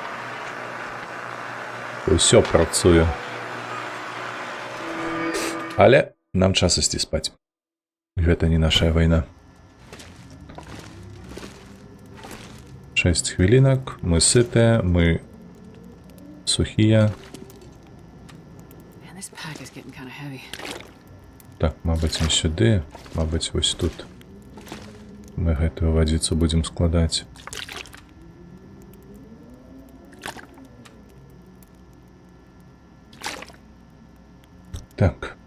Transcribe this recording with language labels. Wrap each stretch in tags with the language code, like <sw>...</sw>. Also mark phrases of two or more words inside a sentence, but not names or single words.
<be>Усё працуе. Але нам час ісці спаць. Гэта не наша вайна. 6 хвілінак, мы сытыя, мы сухія.</be> <en>Man, this pack is getting kind of heavy.</en> <be>Так, мабыць, не сюды, мабыць, вось тут. Мы гэтую вадзіцу будзем складаць. Так.</be>